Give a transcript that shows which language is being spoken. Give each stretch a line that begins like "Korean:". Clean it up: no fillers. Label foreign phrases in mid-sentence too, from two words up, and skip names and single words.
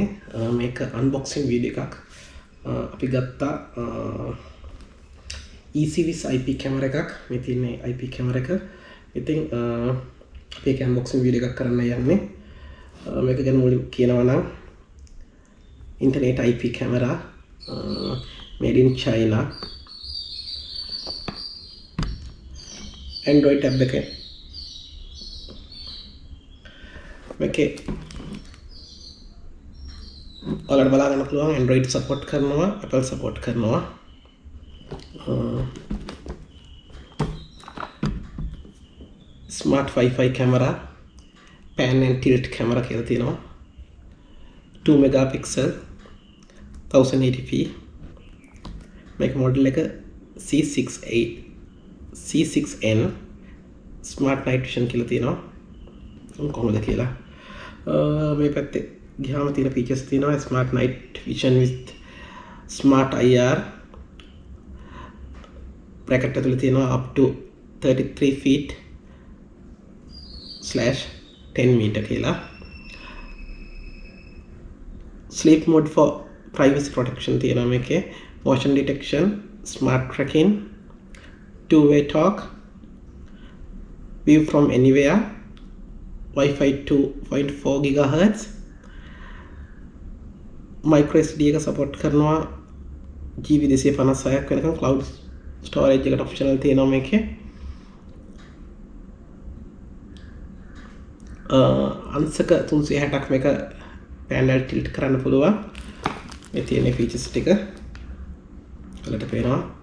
Sinhala: මේක අන්බොක්සින් වීඩියෝ එකක්. අපි ගත්තා EZVIZ IP කැමරා එකක්. මේ තියෙන්නේ IP කැමරා එක. ඉතින් අපි ඒක අන්බොක්සින් වීඩියෝ එකක් කරන්න යන්නේ. මේක ගැන මුලින් කියනවා නම් ඉන්ටර්නෙට් IP කැමරා
English: made in China.
Sinhala: Android tab එකේ මේකේ ඔයාලට බලා ගන්න පුළුවන් Android support කරනවා, Apple support කරනවා.
English: Smart Wi-Fi camera, pan and tilt camera
Sinhala: කියලා තියෙනවා. 2 megapixel 1080p. මේක මොඩල් එක C6N
English: Smart Night Vision
Sinhala: කියලා තියෙනවා. කොහොමද කියලා මේ පැත්තේ ගියාම තියෙන features තියෙනවා
English: Smart Night Vision with Smart IR bracket
Sinhala: ඇතුලේ තියෙනවා
English: up to 33 feet /10 meter කියලා. Sleep mode for privacy protection
Sinhala: තියෙනවා මේකේ.
English: Motion detection, smart tracking, two-way talk, view from anywhere, Wi-Fi 2.4 GHz, micro SD
Sinhala: එක support කරනවා. GB 256ක් වෙනකම් cloud storage එකට optional තියෙනවා මේකේ. අංශක 360ක් මේක
English: panel tilt
Sinhala: කරන්න පුළුවන්. මේ තියෙන features ටික ඔයාලට පේනවා.